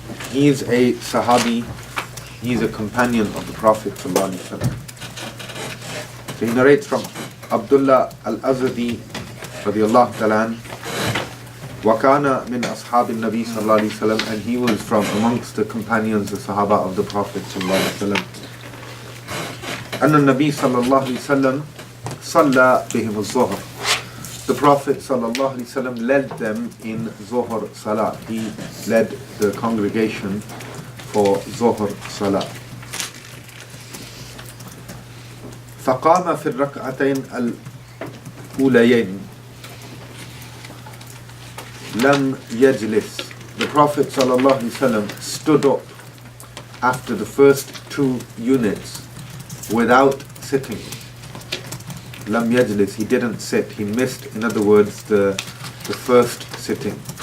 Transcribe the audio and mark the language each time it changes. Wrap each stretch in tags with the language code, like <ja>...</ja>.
<en>He is a Sahabi, he is a companion of the Prophet ﷺ. So he narrates from Abdullah al-Azadi radiyallahu ta'ala, وَكَانَ مِنْ أَصْحَابِ النَّبِي صلى الله عليه وسلم, and he was from amongst the companions, the Sahaba of the Prophet صلى الله عليه وسلم.</en> <ar>أن النبي صلى الله عليه وسلم صلى بهم الظهر.</ar> <en>The Prophet صلى الله عليه وسلم led them in Zuhr Salah. He led the congregation for Zuhr Salah.</en> <ar>فقام في الركعتين الأوليين لم يجلس.</ar> <en>The Prophet صلى الله عليه وسلم stood up after the first two units without sitting. Lam yajlis, he didn't sit, he missed, in other words, the first sitting.</en>